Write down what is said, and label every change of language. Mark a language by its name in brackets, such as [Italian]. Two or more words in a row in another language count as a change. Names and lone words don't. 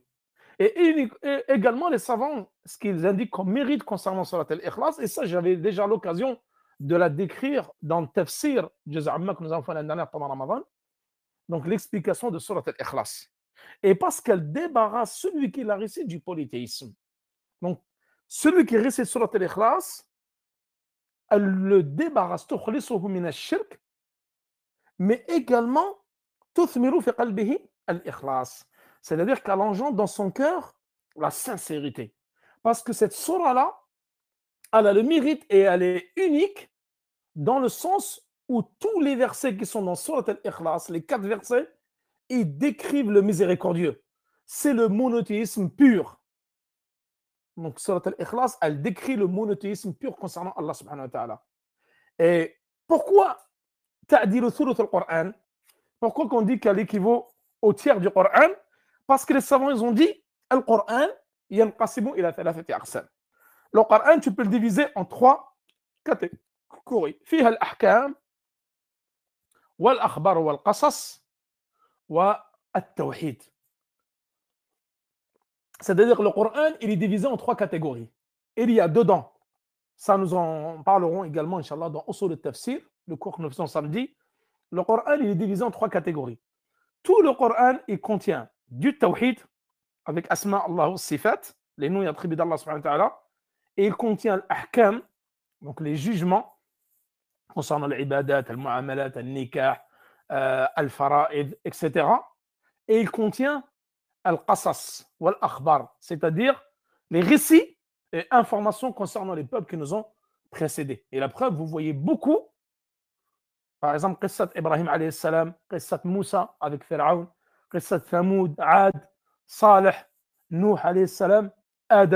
[French] Et également les savants, ce qu'ils indiquent comme mérite concernant Surat al-Ikhlas, et ça j'avais déjà l'occasion de la décrire dans le tafsir Juz' Amma que nous avons fait l'année dernière pendant Ramadan, donc l'explication de Surat al-Ikhlas. Et parce qu'elle débarrasse celui qui la récite du polythéisme. Donc, celui qui récite Surat al-Ikhlas, elle le débarrasse, [Arabic] تخلصه من الشرك, [French] mais également [Arabic] تثمر في قلبه الإخلاص. [French] C'est-à-dire qu'elle engendre dans son cœur la sincérité. Parce que cette surah-là, elle a le mérite et elle est unique dans le sens où tous les versets qui sont dans Surat al-Ikhlas, les 4 versets, ils décrivent le miséricordieux. C'est le monothéisme pur. Donc Surat al-Ikhlas, elle décrit le monothéisme pur concernant [Arabic] الله سبحانه وتعالى. [French] Et pourquoi [Arabic] تعدل ثلث القرآن? [French] Pourquoi qu'on dit qu'elle équivaut au tiers du Coran? Parce que les savants, ils ont dit, le Coran, [Arabic] ينقسم إلى ثلاثة أقسام. [French] Le Coran, tu peux le diviser en 3 catégories. [Arabic] فيها الأحكام والأخبار والقصص والتوحيد. [French] C'est-à-dire le Coran, il est divisé en 3 catégories. Il y a dedans, ça nous en parlerons également, Inch'Allah, dans Usul al-Tafsir, le cours que nous faisons samedi. Le Coran, il est divisé en 3 catégories. Tout le Coran, il contient du tawhid, avec [Arabic] أسماء الله صفات, [French] les noms et attributs d'Allah [Arabic] سبحانه وتعالى, [French] et il contient l'ahkam, donc les jugements concernant l'ibadat, [Arabic] المعاملات، النكاح، الفرائض, [French] etc. Et il contient [Arabic] القصص والأخبار, [French] c'est-à-dire les récits et informations concernant les peuples qui nous ont précédés. Et la preuve, vous voyez beaucoup, par exemple, [Arabic] قصة إبراهيم عليه السلام, قصة موسى [French] avec Pharaon, [Arabic] قصة ثمود, [French] Ad, Salih, [Arabic] نوح عليه السلام, [French] Adam.